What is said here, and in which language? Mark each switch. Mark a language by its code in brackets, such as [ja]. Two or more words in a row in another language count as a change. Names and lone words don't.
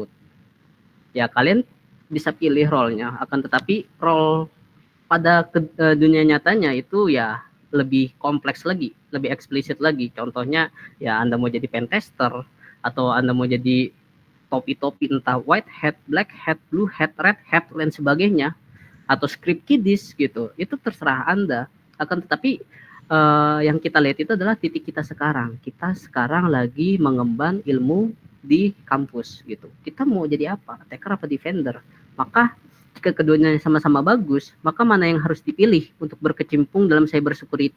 [id] Ya kalian bisa pilih role-nya, akan tetapi role pada dunia nyatanya itu ya lebih kompleks lagi, lebih eksplisit lagi. Contohnya ya Anda mau jadi pentester atau Anda mau jadi topi-topi entah [en] white hat, black hat, blue hat, red hat, [id] dan sebagainya, atau [en] script kiddies [id] gitu, itu terserah Anda. Akan tetapi yang kita lihat itu adalah titik kita sekarang. Kita sekarang lagi mengemban ilmu di kampus gitu. Kita mau jadi apa? Attacker apa defender? Maka jika keduanya sama-sama bagus, maka mana yang harus dipilih untuk berkecimpung dalam [en] cyber security?